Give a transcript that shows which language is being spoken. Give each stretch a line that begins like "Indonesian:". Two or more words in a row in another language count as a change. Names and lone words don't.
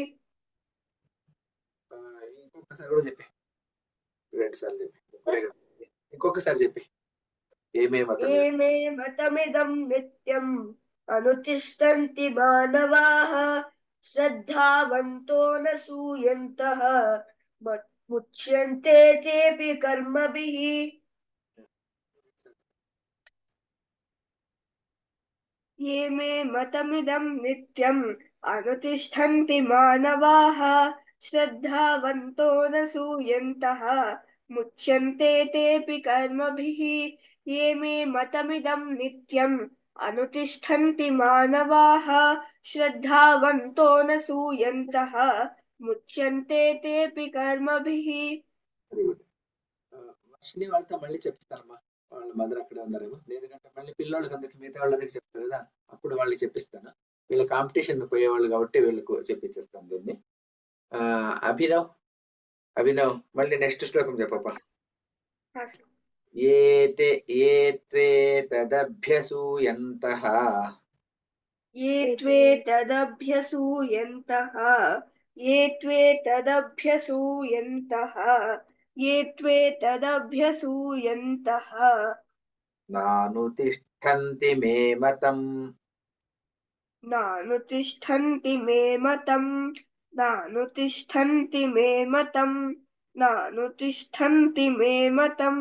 Telugu: ఇంకొకసారి కూడా చెప్పి 2 సార్లు చెప్పి ఇంకొకసారి చెప్పి
Sanskrit: ये मे मतमिदम् ये मे मतमिदं नित्यम् अनुतिष्ठन्ति मानवाः श्रद्धावन्तो न सूयन्तः मुच्यन्ते तेऽपि कर्मभिः ये मे मतमिदं नित्यम् अनुतिष्ठन्ति मानवाः श्रद्धावन्तो न सूयन्तः मुच्यन्ते तेऽपि कर्मभिः ये मे मतमिदं नित्यम् अनुतिष्ठन्ति मानवाः श्रद्धावन्तो न सूयन्तः मुच्यन्ते तेऽपि कर्मभिः
English: very good.
Telugu: వర్షిని వాళ్ళతో మళ్ళీ చెప్తారమ్మా. వాళ్ళ మదర్ అక్కడే ఉన్నారేమో. ఎందుకంటే మళ్ళీ పిల్లలకి అందరికి మిగతా వాళ్ళందరికి చెప్తారు కదా, అప్పుడు వాళ్ళకి చెప్పిస్తాను. వీళ్ళ కాంపిటీషన్ పోయేవాళ్ళు కాబట్టి వీళ్ళకు చెప్పించేస్తాను దీన్ని. అభినవ్ మళ్ళీ నెక్స్ట్ శ్లోకం చెప్పప్ప.
Sanskrit: ये त्वे तदभ्यसूयन्तः ये त्वेतदभ्यसूयन्तः ये त्वेतदभ्यसूयन्तः ये त्वेतदभ्यसूयन्तः नानुतिष्ठन्ति मे मतम् नानुतिष्ठन्ति मे मतम् नानुतिष्ठन्ति मे मतम् नानुतिष्ठन्ति मे मतम्